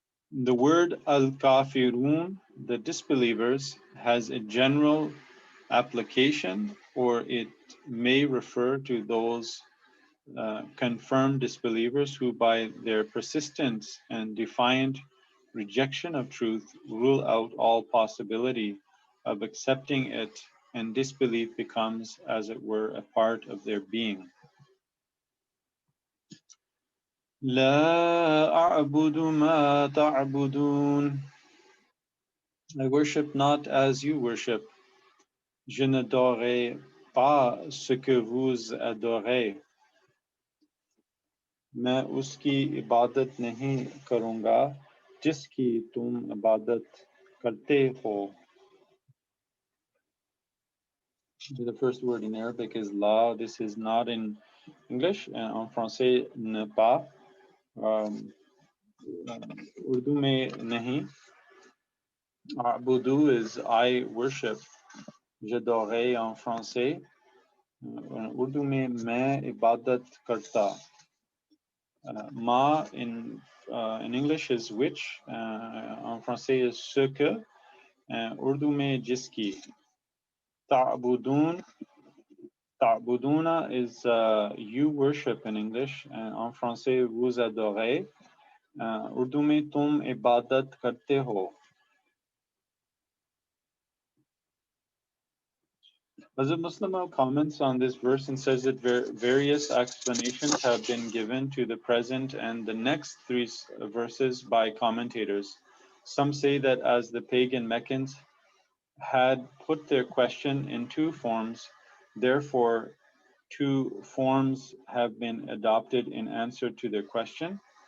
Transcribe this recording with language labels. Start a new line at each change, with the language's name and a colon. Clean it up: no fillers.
English: The word al-kafirun, the disbelievers, has a general application, or it may refer to those confirmed disbelievers who, by their persistence and defiant rejection of truth, rule out all possibility of accepting it, and disbelief becomes, as it were, a part of their being.
Arabic: La a'budu ma ta'budun.
English: I worship not as you worship.
French: Je n'adorerai pas ce que vous adorez.
Hindi: मैं उसकी इबादत नहीं करूँगा जिसकी तुम इबादत करते हो.
English: The first word in Arabic is la. This is not in English.
French: En français, ne pas.
Hindi: Urdu में नहीं.
English: A'budu is I worship.
French: J'adorerai en français.
Hindi: Urdu में मैं इबादत करता.
English: Ma in English is which.
French: En français
English: is
French: ce que.
Hindi: Urdu में जिसकी.
Arabic: Ta'budun.
English: Ta'buduna is you worship in English.
French: En français, vous adorez.
Hindi: Urdu में तुम इबादत करते हो.
English: Hazrat Muslim comments on this verse and says that various explanations have been given to the present and the next three verses by commentators. Some say that as the pagan Meccans had put their question in two forms, therefore two forms have been adopted in answer to their question.